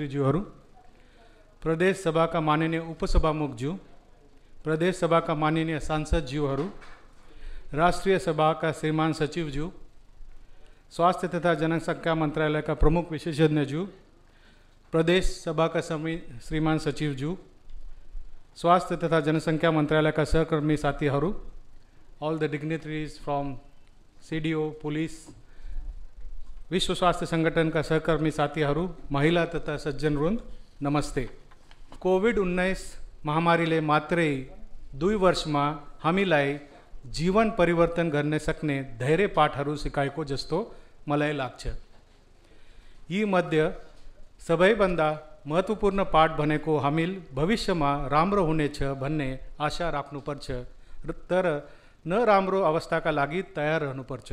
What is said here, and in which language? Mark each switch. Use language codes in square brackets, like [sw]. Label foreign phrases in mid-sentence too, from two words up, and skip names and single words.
[ne] जीहरू, प्रदेश सभा का माननीय उपसभामुख जी, प्रदेश सभा का माननीय सांसद जीहरू, राष्ट्रीय सभा का श्रीमान सचिव जी, स्वास्थ्य तथा जनसंख्या मंत्रालय का प्रमुख विशेषज्ञ जी, प्रदेश सभा का श्रीमान सचिव जी, स्वास्थ्य तथा जनसंख्या मंत्रालय का सहकर्मी साथीहरू, [en] all the dignitaries from CDO, [ne] पुलिस, विश्व स्वास्थ्य संगठन का सहकर्मी साथीहरू, महिला तथा सज्जनवृन्द, नमस्ते। कोभिड-19 महामारीले मात्रै 2 वर्षमा हामीलाई जीवन परिवर्तन गर्न सक्ने धेरै पाठहरू सिकाएको जस्तो मलाई लाग्छ। यी मध्ये सबैभन्दा महत्त्वपूर्ण पाठ भनेको हामीले भविष्यमा राम्रो हुनेछ भन्ने आशा राख्नुपर्छ, तर नराम्रो अवस्थाका लागि तयार रहनुपर्छ।